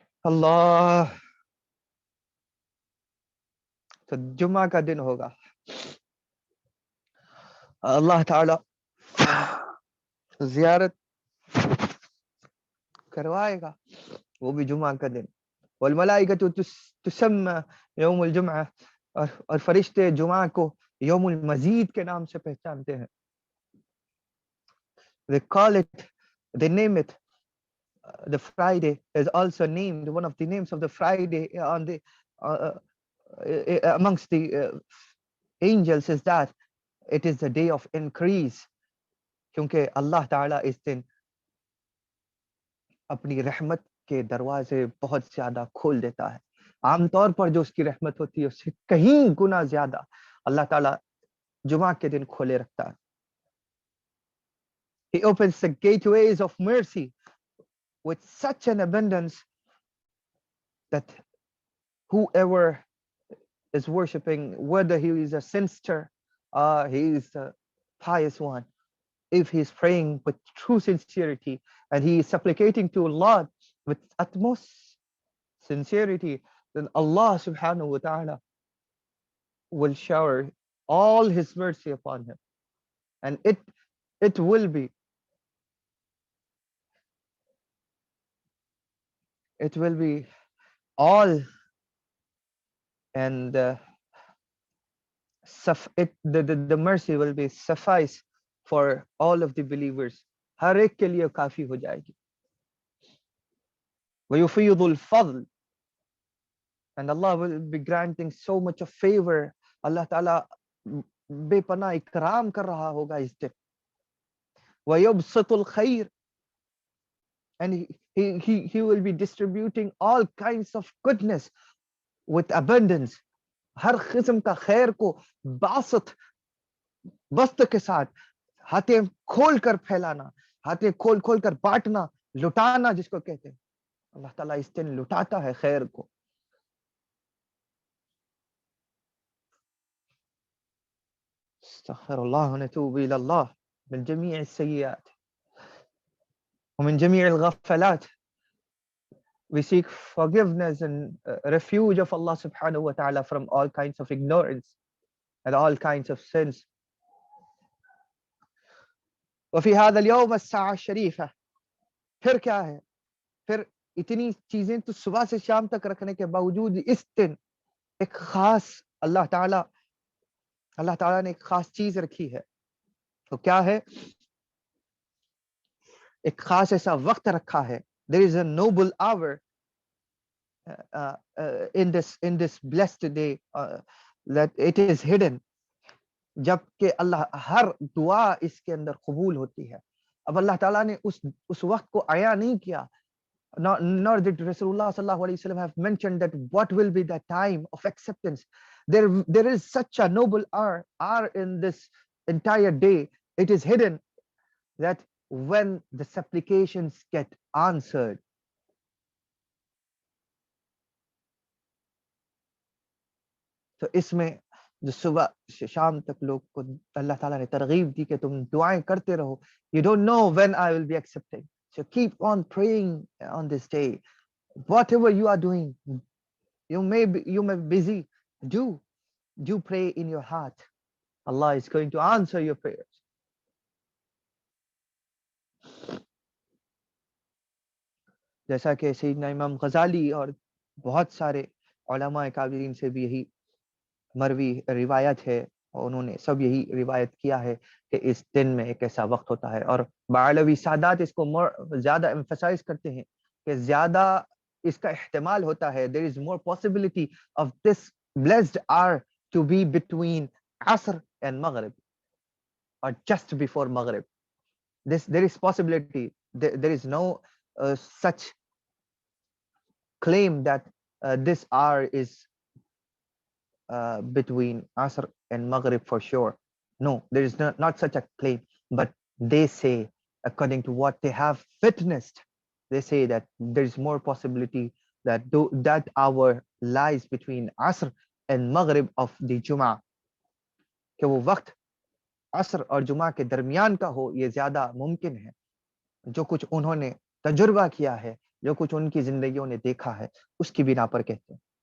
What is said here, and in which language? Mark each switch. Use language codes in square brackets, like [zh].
[ur] اللہ، تو جمعہ کا دن ہوگا، اللہ تعالی زیارت کروائے گا، وہ بھی جمعہ کا دن. [ar] والملائکۃ تسمى یوم الجمعہ، [ur] اور فرشتے جمعہ کو یوم المزید کے نام سے پہچانتے ہیں. [en] They call it, they name it. The Friday is also named, one of the names of the Friday on the amongst the angels is that it is the day of increase. [ur] کیونکہ اللہ تعالیٰ اس دن اپنی رحمت کے دروازے بہت زیادہ کھول دیتا ہے. عام طور پر جو اس کی رحمت ہوتی ہے اس سے کہیں گنا زیادہ اللہ تعالیٰ جمعہ کے دن کھولے رکھتا ہے. [en] He opens the gateways of mercy with such an abundance that whoever is worshipping, whether he is a sinster or he is a pious one, if he is praying with true sincerity and he is supplicating to Allah with utmost sincerity, then Allah subhanahu wa ta'ala will shower all his mercy upon him, and it will be all, and the mercy will be suffice for all of the believers. [ur] ہر ایک کے لیے کافی ہو جائے گی. [ar] وَيُفِيضُ الْفَضْلِ, [en] and Allah will be granting so much of favor. [ur] اللہ تعالیٰ بے پناہ اکرام کر رہا ہوگا اس دن. [ar] وَيُبْسِطُ الْخَيْرِ, [en] and he will be distributing all kinds of goodness with abundance. [ur] ہر قسم کا خیر کو بسط کے ساتھ ہاتھیں کھول کر پھیلانا، ہاتھیں کھول کر بانٹنا، لٹانا جس کو کہتے ہیں. اللہ تعالیٰ اس دن لٹاتا ہے خیر کو. [ar] استغفر اللہ ونتوب الی اللہ من جمیع السیئات ومن جمیع الغفلات. [en] We seek forgiveness and refuge of Allah subhanahu wa ta'ala from all kinds of ignorance and all kinds of sins. [ar] وفي هذا اليوم الساعة الشريفة, [ur] پھر کیا ہے؟ پھر اتنی چیزیں تو صبح سے شام تک رکھنے کے باوجود اس دن ایک خاص اللہ تعالیٰ نے ایک خاص چیز رکھی ہے. تو کیا ہے؟ ایک خاص ایسا وقت رکھا ہے. [en] There is a noble hour in this blessed day that it is hidden. [ur] جبکہ اللہ ہر دعا اس کے اندر قبول ہوتی ہے. اب اللہ تعالیٰ نے اس وقت کو عیاں نہیں کیا. [en] Nor did Rasulullah sallallahu alaihi wasallam have mentioned that what will be the time of acceptance. There is such a noble hour in this entire day. It is hidden that when the supplications get answered. [ur] تو اس میں جو صبح سے شام تک لوگ کو اللہ تعالیٰ نے ترغیب دی کہ تم دعائیں کرتے رہو. [en] You don't know when I will be accepting. So keep on praying on this day. Whatever you are doing, you may be busy. Do pray in your heart. Allah is going to answer your prayers. [ur] جیسا کہ سیدنا امام غزالی اور بہت سارے علماء کابرین سے بھی یہی مروی روایت ہے، اور انہوں نے سب یہی روایت کیا ہے کہ اس دن میں ایک ایسا وقت ہوتا ہے. اور بعلوی سادات اس کو زیادہ ایمفسائز کرتے ہیں کہ زیادہ اس کا احتمال ہوتا ہے. [en] there is more possibility of this blessed hour to be between Asr and Maghrib, or just before Maghrib. There is possibility. There is no such claim that this hour is between Asr and Maghrib for sure. No, there is not such a claim. But they say, according to what they have witnessed, they say that there is more possibility that that hour lies between Asr and Maghrib of the Jum'ah. [ur] کہ وہ وقت عصر اور جمعہ کے درمیان کا ہو، یہ زیادہ ممکن ہے. جو کچھ انہوں نے تجربہ کیا ہے، جو کچھ ان کی زندگیوں نے دیکھا ہے، اس کی بنا پر کہتے ہیں.